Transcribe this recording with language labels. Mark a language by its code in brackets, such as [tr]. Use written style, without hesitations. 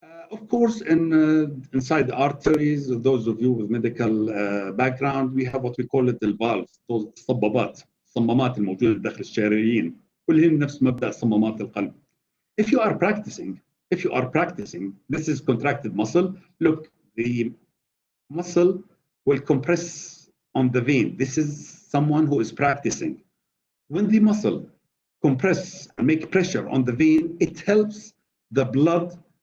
[en] Of course, inside the arteries, those of you with medical background, we have what we call it the valves, those [ar] الصمامات الموجودة داخل الشرايين. كلهم نفس مبدأ صمامات القلب. [en] If you are practicing, this is contracted muscle. Look, the muscle will compress on the vein. This is someone who is practicing. When the muscle compress and make pressure on the vein, it helps the blood.